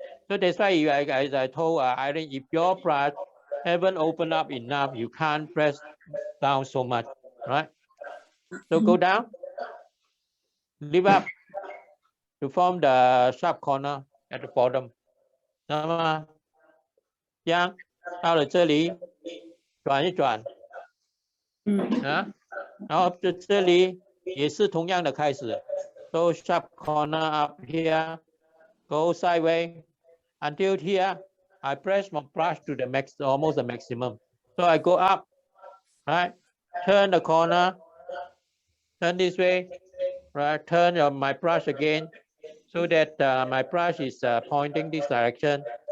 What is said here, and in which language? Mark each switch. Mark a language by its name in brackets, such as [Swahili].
[English] So that's why as I told Irene, if your brush haven't opened up enough, you can't press down so much, right? So go down, lift up to form the sharp corner at the bottom. [Chinese] 知道吗？这样到了这里，转一转，然后这里也是同样的开始。 [English] So sharp corner up here, go sideways until here. I press my brush to the max, almost the maximum. So I go up, right? Turn the corner, turn this way, right? Turn my brush again, so that my brush is pointing this direction.